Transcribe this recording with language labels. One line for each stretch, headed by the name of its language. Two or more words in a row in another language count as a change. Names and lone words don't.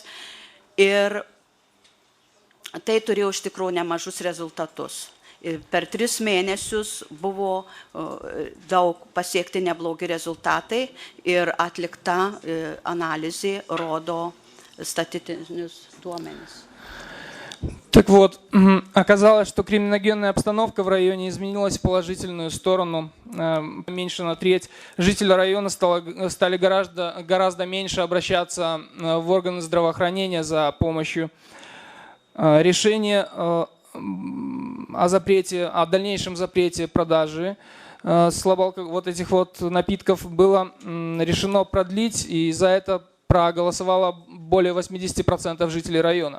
Lithuanian: Ir tai turėjo iš tikrųjų nemažus rezultatus. Ir per 3 mėnesius buvo daug pasiekti neblogi rezultatai ir atlikta analizė rodo statistinius duomenis.
Russian: Так вот, оказалось, что криминогенная обстановка в районе изменилась в положительную сторону. Меньше на треть. Жители района стали гораздо меньше обращаться в органы здравоохранения за помощью. Решение о дальнейшем запрете продажи вот этих вот напитков было решено продлить, и за это проголосовало более 80% жителей района.